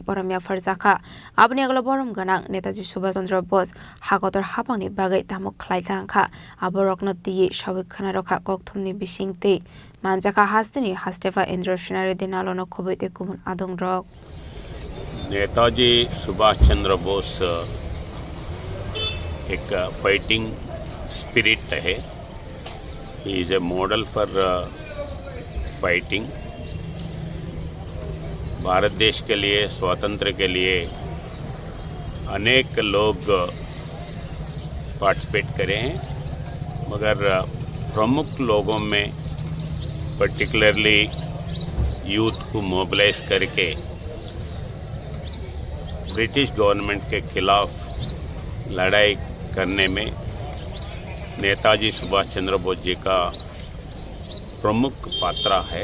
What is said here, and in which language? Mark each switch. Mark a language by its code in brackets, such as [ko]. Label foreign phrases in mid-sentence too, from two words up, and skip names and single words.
[trp] boramya farjaka abni aglo borom ganang Netaji Subhash Chandra Bose hagotor hapangni bagai tamuk khlaitangkha aborokno tiye sawikhana rokha kokthumni bisingte manjaka hastini hastefa Indro Senari dinalono khoboite kumun adongrok [hi] नेताजी सुभाष चंद्र बोस एक [en] fighting spirit [hi] है. [en] He is a model for fighting. [hi] भारत देश के लिए, स्वातंत्र्य के लिए अनेक लोग पार्टिसिपेट करे हैं, मगर प्रमुख लोगों में [en] particularly youth [hi] को मोबिलाइज करके [en] British government [hi] के खिलाफ लड़ाई करने में नेताजी सुभाष चंद्र बोस जी का प्रमुख पात्र है.